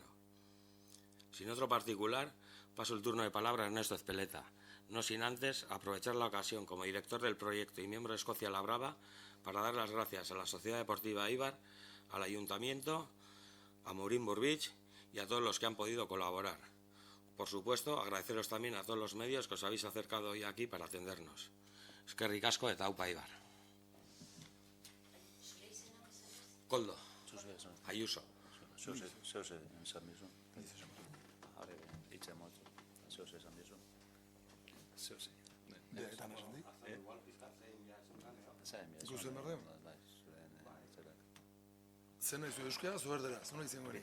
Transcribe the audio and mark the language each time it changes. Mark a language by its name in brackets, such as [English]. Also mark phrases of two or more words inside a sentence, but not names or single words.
[Spanish] Sin otro particular, paso el turno de palabra a Ernesto Ezpeleta, no sin antes aprovechar la ocasión como director del proyecto y miembro de Escocia la Brava para dar las gracias a la Sociedad Deportiva Eibar, al Ayuntamiento, a Maureen Burbidge y a todos los que han podido colaborar. Por supuesto, agradeceros también a todos los medios que os habéis acercado hoy aquí para atendernos. [Basque] Eskerrik asko eta aupa Eibar. Koldo. Ayuso. Zer nahi zu euskera, zu erdera, zer nahi zengoenik?